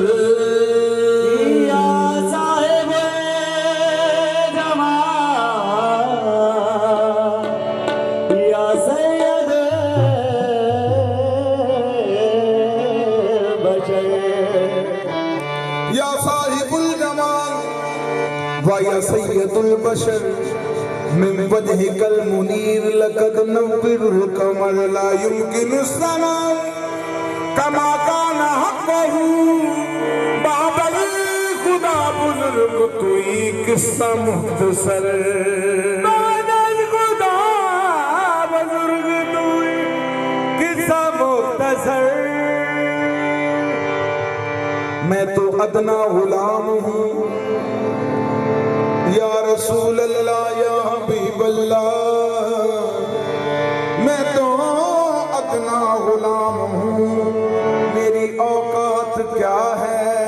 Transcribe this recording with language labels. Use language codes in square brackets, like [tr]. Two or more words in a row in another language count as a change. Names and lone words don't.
[ar] يا صاحب الجمال يا سيد البشر يا صاحب الجمال و يا سيد البشر من وجهك المنير لقد نور القمر لا يمكن سلام كما كان حقه [fa] بابل خدا بزرگ تویی قصه مختصر بابل خدا بزرگ تویی قصه مختصر. [ur] میں تو ادنیٰ غلام ہوں [ar] يا رسول الله يا حبيب الله, [ur] میں تو ادنیٰ غلام ہوں، میری اوقات کیا ہے.